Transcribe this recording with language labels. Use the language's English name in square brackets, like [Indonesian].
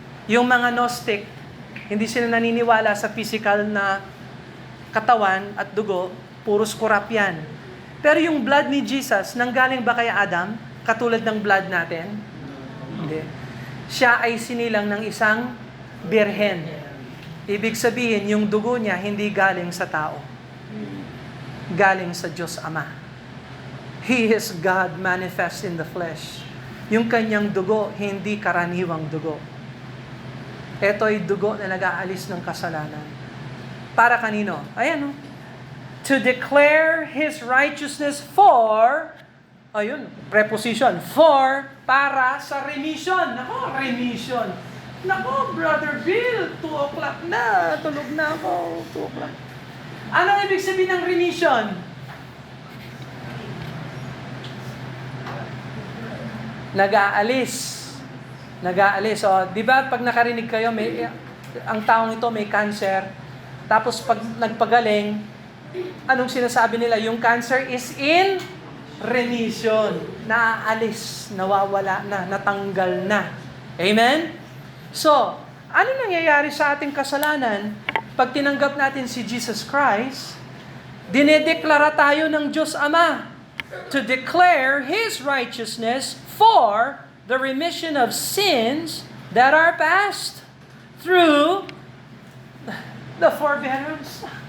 [Filipino] Yung mga Gnostic, hindi sila naniniwala sa physical na katawan at dugo, puros kurap yan. Pero yung blood ni Jesus, nanggaling ba kay Adam, katulad ng blood natin? Hindi. Siya ay sinilang ng isang birhen. Ibig sabihin, yung dugo niya hindi galing sa tao. Galing sa Diyos Ama. [English] He is God manifest in the flesh. [Filipino] Yung kanyang dugo, hindi karaniwang dugo. Ito ay dugo na nag-aalis ng kasalanan. Para kanino? Ayan, no? To declare His righteousness for, ayun, preposition, for, para sa remission. Nako, remission. Nako, Brother Bill, 2 o'clock na, tulog na ako, 2 o'clock. Anong ibig sabihin ng remission? Nag-aalis. O, di ba pag nakarinig kayo, ang taong ito may cancer, tapos pag nagpagaling, anong sinasabi nila? [English] Yung cancer is in remission. [Filipino] Naaalis, nawawala na, natanggal na. Amen? So, ano nangyayari sa ating kasalanan? Pag tinanggap natin si Jesus Christ, dinedeklara tayo ng Diyos Ama [English] to declare His righteousness for the remission of sins that are past through the forbearance.